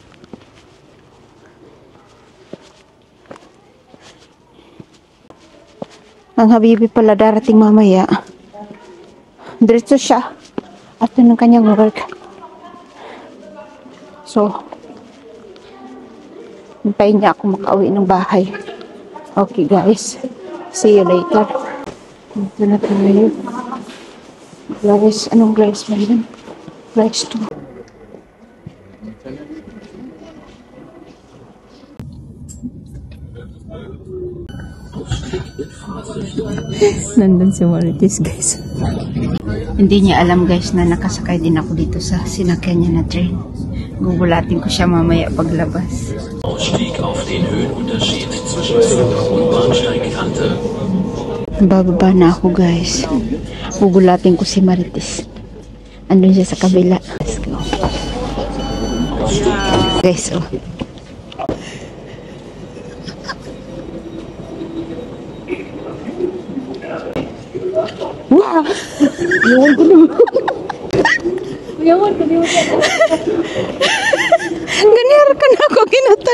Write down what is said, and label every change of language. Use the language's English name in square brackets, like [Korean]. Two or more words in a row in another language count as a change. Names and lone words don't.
[Filipino] Ang Habibi pala darating mamaya. Diretso siya. At ng kanyang work. So, hintayin niya ako makauwi ng bahay. [English] Okay, guys. See you later. [Filipino] Ito na tayo. Guys, anong guys ba yun? Guys 2. Nandun si Marites, guys. Hindi niya alam, guys, na nakasakay din ako dito sa sinakyan niya na train. Gugulatin ko siya mamaya paglabas. [German] Ausstieg auf den Höhenunterschied zwischen Zug und Bahnsteigkante. [Filipino] Bababa na ako, guys. Gugulatin ko si Marites. Andun siya sa kabila. [English] Let's go. [Filipino] Guys, oh. [English] Wow! [Filipino] Iwan ko naman. Ganyan ka na ako ginutan.